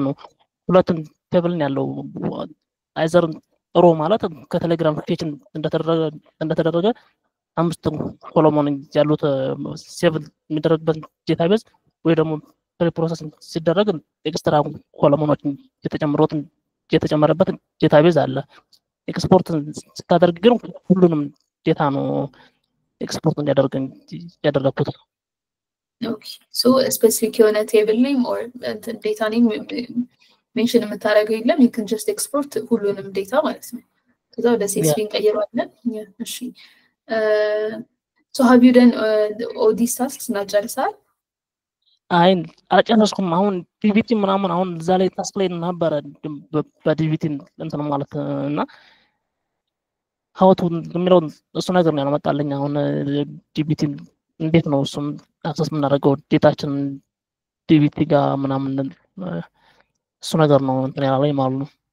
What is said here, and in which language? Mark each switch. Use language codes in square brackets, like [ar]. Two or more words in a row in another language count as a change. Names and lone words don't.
[am] ነው ሁለቱም ቴብልን ያለው አይዘር ሮ ማለት ከቴሌግራም ፔጅ እንደተደረገ አምስት ኮሎሞን ያሉት ሴቭ የሚደረግበት ዴታቤዝ ወይ ደግሞ ፕሮሰስ ሲደረግ ኤክስትራ ኮሎሞኖች የተጨመረበት ዴታቤዝ አለ ኤክስፖርት ስታደርግ ግን ሁሉንም ዴታ ነው ኤክስፖርት እንዲያደርግ ያደረኩት [en] okay so specific የሆነ table name or data name mention [am] የምታደርገው የለም [en] you can just export [am] ሁሉንም ዴታ ማለት ነው ከዛ ወደ CSV እንቀይረዋለን እሺ [en] so have you done all these tasks [am] እና ጨርሰሃል አይን አልጨረስኩም። አሁን ዲቪቲ ምናምን አሁን እዛ ላይ ታስክ ላይ ነበረ በዲቪቲ እንትን ማለት እና ሀውቱ የሚለው እሱ ነገር ነው ያመጣልኝ። አሁን ዲቪቲ እንዴት ነው እሱም አክሰስ የምናደርገው ዴታችን ዲቪቲ ጋር ምናምን እሱ ነገር ነው እንትን ያላለኝ ማለት ነው።